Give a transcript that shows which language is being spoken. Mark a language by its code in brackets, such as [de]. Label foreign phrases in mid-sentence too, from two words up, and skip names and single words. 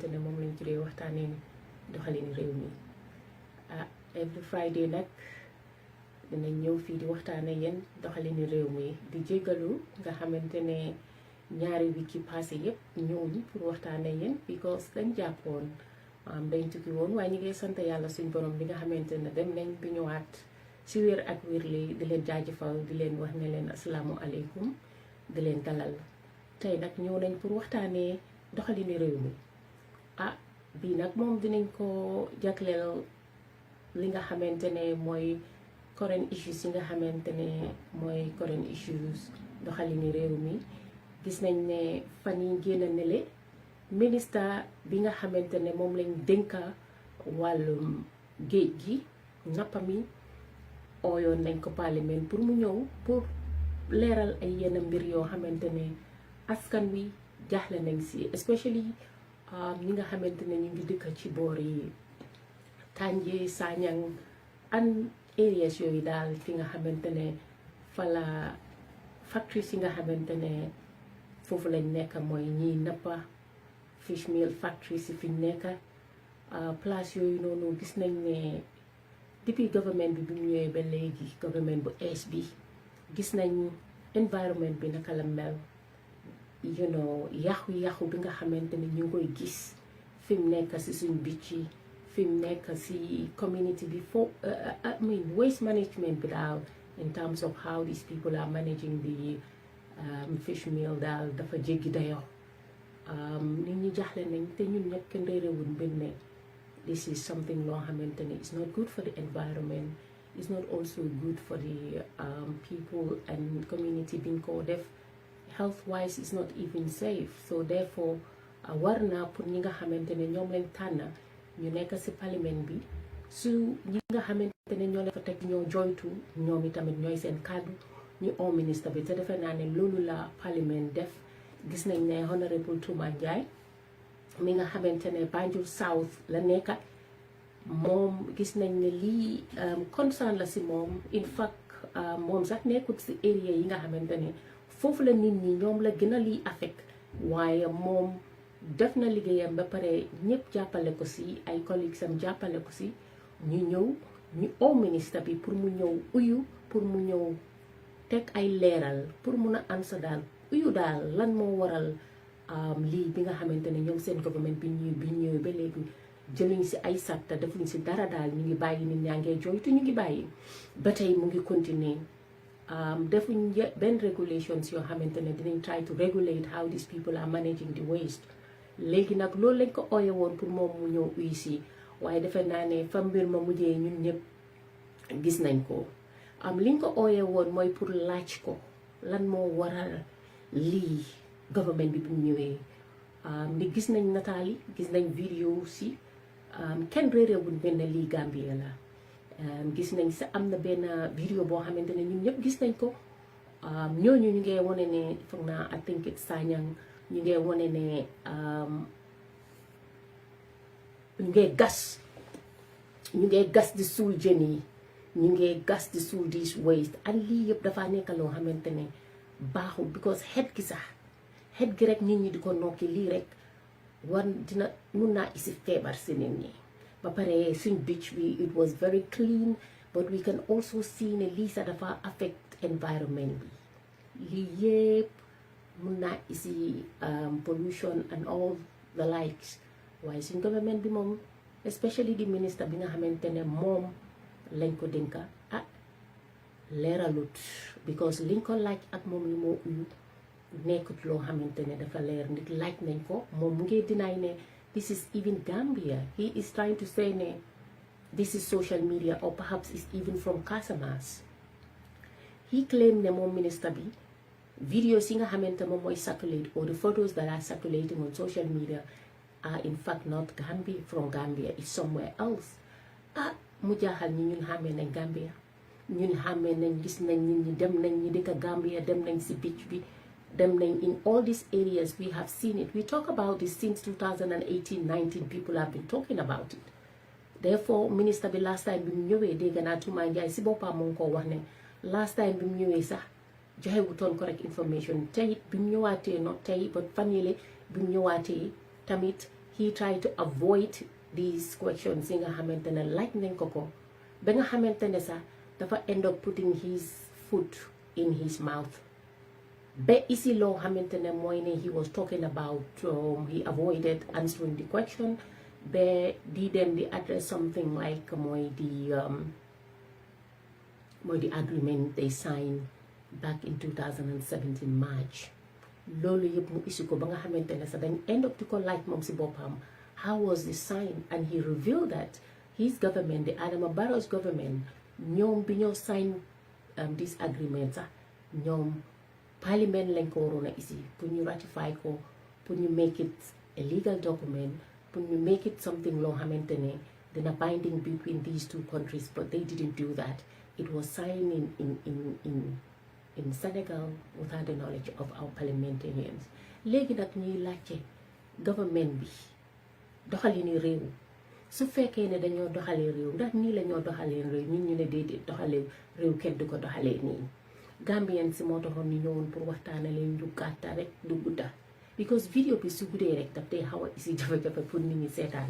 [wo] ne moom lañ tuddee waxtaanee doxalin réew mi [en] every Friday [wo] nag dinañ ñëw fii di waxtaane yéen doxalini réew mi di jégalu nga xamante ne ñaari week yi passé yépp ñëwuñ pour waxtaane yéen because dañ jàppoon dañ tukki woon waaye ñu ngi sant yàlla suñ borom bi nga xamante ne dem nañ bi ñëwaat ci wér ak wér li di leen jaajëfal di leen wax ne leen asalaamu aleykum di leen dalal tey nag ñëw nañ pour waxtaanee doxalini réew mi bii nag moom dinañ ko jagleel li nga xamante ne mooy [en] current issues [wo] yi nga xamante ne mooy [en] current issues [wo] doxalini réew mi gis nañ ne fan yi génn nele ministre bi nga xamante ne moom lañ dénka wàllum géej gi nappa mi ooyoon nañ ko parlement pour mu ñëw pour leeral ay yenn mbir yoo xamante ne askan wi jaaxle nañ si especially ñi nga xamante ne ñu ngi dëkk ci boor yi Tànje Saañang an areas yooyu daal fi nga xamante ne fa la factories yi nga xamante ne foofu lañ nekk mooy ñiy nappa [en] fish meal factories [wo] yi fi nekk place yooyu noonu gis nañ ne depuis government bi mu ñëwee ba léegi government bu ees bi gis nañ environment bi naka la mel yàqu-yàqu bi nga xamante ne ñu ngi koy gis fi mu nekk si suñ beach yi fi mu nekk si community bi [en] I mean waste management [wo] bi daal [en] in terms of how these people are managing the fish meal [wo] daal dafa jéggi dayoo nit ñi jaaxle nañ te ñun ñëpp kenn réerewuñ mbir ne [en] this is something [wo] loo xamante ne [en] it's not good for the environment it's not also good for the people and community [wo] biñ ko def [en] health wise it's not even safe so therefore [wo] war na pour ñi nga xamante ne ñoom lañ tànn ñu nekk ci parlement bi su ñi nga xamante ne ñoo leen fa teg ñoo joytu ñoom itamit ñooy seen kàddu ñu oo ministre bi te defe naa ne loolu la parlement def gis nañ ne honorable Touma Njie mi nga xamante ne Banjul South la nekka moom gis nañ ne lii concern la si moom [en] in fact [wo] moom sax nekkut si area yi nga xamante ne foofu la nit ñi ñoom la gën a lii affect waaye moom def na liggéeyam ba pare ñëpp jàppale ko si ay collègues am jàppale ko si ñu ñëw ñu oo ministre bi pour mu ñëw uyu pour mu ñëw teg ay leeral pour mun a ansa daal uyu daal lan moo waral lii bi nga xamante ne ñoom seen government bi ñëwee ba léegi jëluñ si ay satta defuñ si dara daal ñu ngi bàyyi nit ñaa ngee jooytu ñu ngi bàyyi ba tey mu ngi continuer defuñ benn regulations yoo xamante ne dinañ [en] try to regulate how these people are managing the waste [wo] léegi nag loolu lañ ko ooye woon pour moom mu ñëw uyu si waaye defe naa ne fa mbir ma mujjee ñun ñëpp gis nañ ko liñ ko ooye woon mooy pour laaj ko lan moo waral lii government bi bu ñëwee ni gis nañ nataal yi gis nañ vidéo si kenn réeréewul benn lii Gambia la gis nañ sa am na benn vidéo boo xamante ne ñun ñëpp gis nañ ko ñooñu ñu ngee wane ne foog naa [en] I think it's [wo] Sanyang ñu ngee wane ne ñu ngee gas di suul jën yi ñu ngee gas di suul dis waste ak lii yëpp dafa nekk loo xamante ne baaxul because xet gi sax xet gi rek nit ñi di ko nokki lii rek war dina mun naa isi feebar si nit ñi ba pare suñ beach bi [en] it was very clean but we can also see [wo] ne lii sax dafa affect environment bi lii yëpp mun naa isi [en] pollution and all the likes [wo] waaye suñ government bi moom especially di ministre bi nga xamante ne moom lañ ko dénka leeralut because liñ ko laaj ak moom li moo uyu nekkut loo xamante ne dafa leer nit laaj nañ ko moom mu ngi deny ne [en] this is even Gambia he is trying to say [wo] ne [en] this is social media or perhaps it's even from Casamance he claimed [wo] ne moom ministre bi videos yi nga xamante moom mooy [en] circulate or the photos that are circulating on social media are in fact not Gambia from Gambia it's somewhere else [wo] mu jaaxal ñi ñun xàmmee nañ Gambia ñun xàmmee nañ gis nañ nit ñi dem nañ ñi dëkk Gambia dem nañ si beach bi dem nañ [en] in all these areas we have seen it we talk about this since 2018-19 people have been talking about it therefore minister bi last time [wo] bi mu ñëwee dégg naa Tuma Njaay si boppam mu ngi ko wax ne [en] last time [wo] bi mu ñëwee sax joxe wutoon [en] correct information [wo] tey bi mu ñëwaatee not tey but fan yële bi mu ñëwaatee tamit [en] he tried to avoid these questions [wo] yi nga xamante ne laaj nañ ko ba nga xamante ne sax dafa [en] end up putting his foot in his mouth [wo] ba isi loo xamante ne mooy ne [en] he was talking about he avoided answering the question [wo] ba di dem di [en] address something like [wo] mooy [en] the agreement they signed back in 2017 March [wo] loolu yëpp mu isi ko ba nga xamante ne sax dañ [en] end up [wo] di ko laaj moom si boppam [en] how was this signed, and he revealed that his government, the Adama Barrow's government, [wo] ñoom bi ñoo [en] sign this agreement [wo] sax ñoom parliament lañ ko waroon a isi pour ñu ratify ko pour ñu [en] make it a legal document [wo] pour ñu [en] make it something [wo] loo xamante ne dina [en] binding between these two countries, but they didn't do that. It was signed in Senegal without the knowledge of our parliamentarians. [wo] Léegi nag ñuy laajte government bi doxalini réew su fekkee ne dañoo doxalee réew ndax nii la ñoo doxalee réew ñun ñu ne déedéet doxalee réew kenn du ko doxalee nii Gambien si moo taxoon ñu ñëwoon pour waxtaane leen lu gàtta rek du gudda because vidéo bi su guddee rek daf tey xaw a isi jafe-jafe pour nit ñi seetaan